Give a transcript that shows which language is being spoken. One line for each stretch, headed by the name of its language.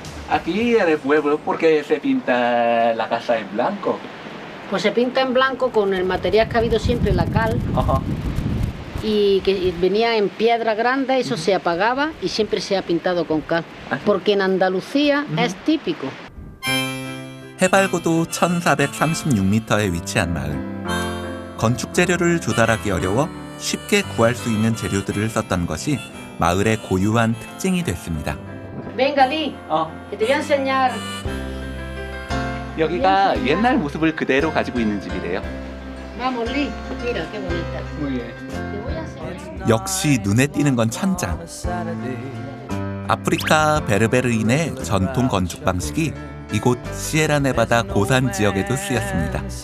Spanish: Aquí en el pueblo, ¿por qué se pinta la casa en blanco? Pues se pinta en blanco con el material que ha habido siempre, la cal, 어허. y que venía en piedra grande, eso se apagaba y siempre se ha pintado con cal. Ah, sí. Porque en Andalucía es típico.
Korean: 해발고도 1436m에 위치한 마을. 건축 재료를 조달하기 어려워 쉽게 구할 수 있는 재료들을 썼던 것이 마을의 고유한 특징이 됐습니다.
Spanish: Venga, Lee, que te voy a enseñar.
Korean: 여기가 옛날 모습을 그대로 가지고 있는 집이래요.
Spanish: Vamos, Lee. Mira, qué bonita. Te voy a enseñar.
Korean: 역시 눈에 띄는 건 천장. 아프리카 베르베르인의 전통 건축 방식이 이곳 시에라네바다 고산 지역에도 쓰였습니다.